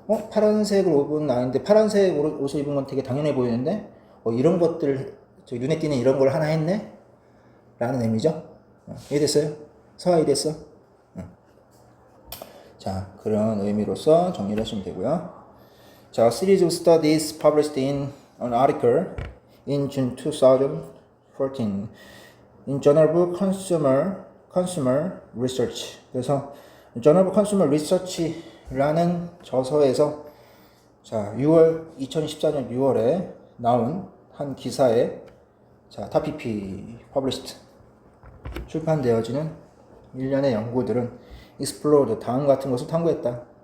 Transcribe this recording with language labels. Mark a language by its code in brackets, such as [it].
[ko] 파란색을 입은 아이인데 파란색 옷을 입은 건 되게 당연해 보이는데 이런 것들 저 눈에 띄는 이런 걸 하나 했네? 라는 의미죠. 이해됐어요? 서화 이해됐어? 자, 그런 의미로서 정리를 하시면 되고요. [en] 자, a series of studies published in an article in June 2014 in Journal of Consumer Research. [ko] 그래서 Journal of Consumer Research라는 저서에서 자, 2014년 6월에 나온 한 기사에 자, [en] TAPP published [ko] 출판되어지는 일련의 연구들은 [en] explored [ko] 다음 같은 것을 탐구했다.